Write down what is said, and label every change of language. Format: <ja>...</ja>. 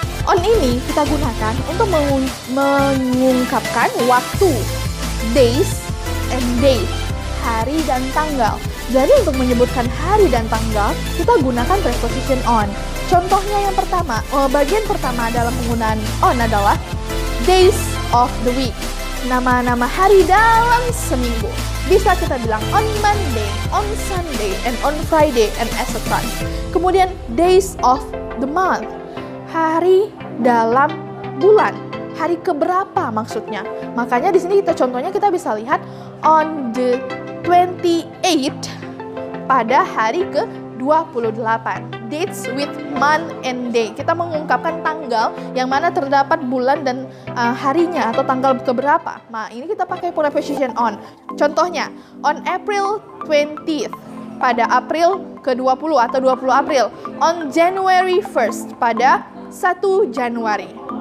<id>On ini kita gunakan untuk mengungkapkan waktu,</id> <en>days and date,</en> <id>hari dan tanggal. Jadi untuk menyebutkan hari dan tanggal, kita gunakan preposition on. Contohnya yang pertama, bagian pertama dalam penggunaan on adalah</id> <en>days of the week.</en> <id>Nama-nama hari dalam seminggu. Bisa kita bilang</id> <en>on Monday, on Sunday, and on Friday, and etc.</en> <id>Kemudian</id> <en>days of the month.</en> <id>Hari dalam bulan. Hari keberapa maksudnya? Makanya di sini contohnya kita bisa lihat</id> <en>on the 28</en> <id>pada hari ke-28.</id> <en>Dates with month and day.</en> <id>Kita mengungkapkan tanggal yang mana terdapat bulan dan harinya atau tanggal keberapa. Nah, ini kita pakai preposition on. Contohnya,</id> <en>on April 20th,</en> <id>pada April ke-20 atau 20 April.</id> <en>On January 1st,</en> <id>pada 1 Januari.</id>